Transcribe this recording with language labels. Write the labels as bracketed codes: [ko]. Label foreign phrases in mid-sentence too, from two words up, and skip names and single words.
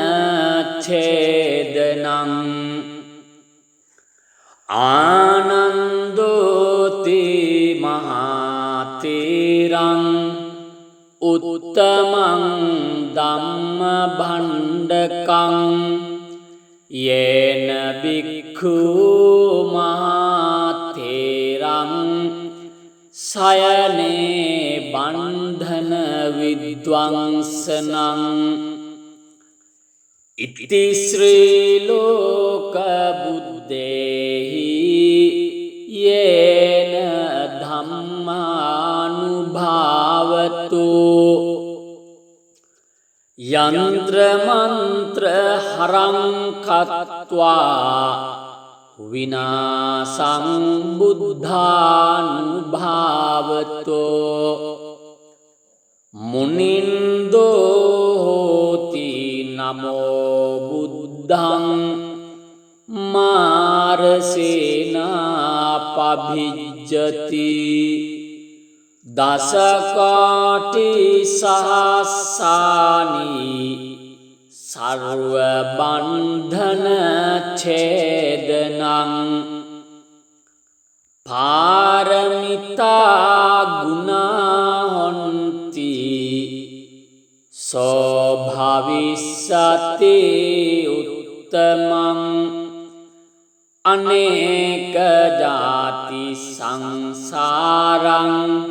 [pi] ඡේදනං ආනන්දෝති මහතේරං උත්තමං ධම්ම භණ්ඩකං යේන භික්ඛු මහතේරං සයනේ බන්ධන විද්වංසනං ඉති ශ්‍රී ලෝක බුද්දේහි යේන ධම්මානුභාවතු යන්ත්‍ර මන්ත්‍ර හරං කତ୍වා විනාසං බුද්ධානුභාවතෝ මුනින්දෝ හෝති නමෝ බුද්ධං මාරසේනා පභිජ්ජති දසකාටි සහස්සානි සර්ව බන්ධන ඡේදනං පාරමිතා ගුණා හොන්ති සෝ භවිස්සති උත්තමං අනේක ජාති සංසාරං